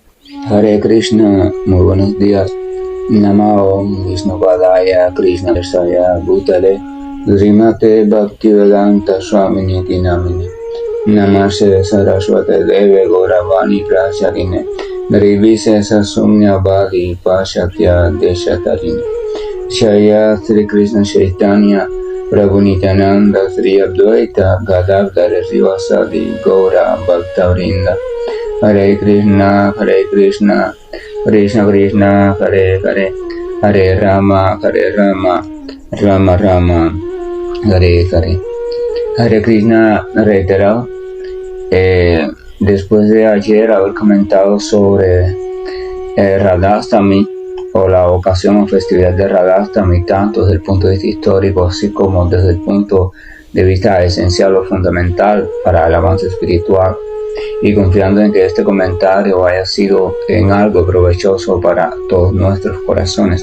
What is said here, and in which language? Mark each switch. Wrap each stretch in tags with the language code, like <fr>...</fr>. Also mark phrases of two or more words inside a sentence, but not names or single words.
<sa>Hare Krishna,</sa> <es>muy buenos días.</es> <sa>Namo Vishnupadaya Krishna Versaya Bhutale Srimate Bhaktivedanta Swamini Namini Namaste Saraswate Deve Gauravani Pracharine Nirvise Sasumya Bhagi Pashatya Deshatarine Shaya Sri Krishna Chaitanya Prabhu Nityananda Sri Advaita Gadadhar Srivasadi Gaura Bhaktavrinda Hare Krishna, Krishna Krishna, Hare Hare, Hare Rama, Rama Rama, Hare Hare. Hare Krishna</sa> <es>reiterado, después de ayer haber comentado sobre Radhastami, o la ocasión o festividad de Radhastami, tanto desde el punto de vista histórico, así como desde el punto de vista esencial o fundamental para el avance espiritual, y confiando en que este comentario haya sido en algo provechoso para todos nuestros corazones.</es>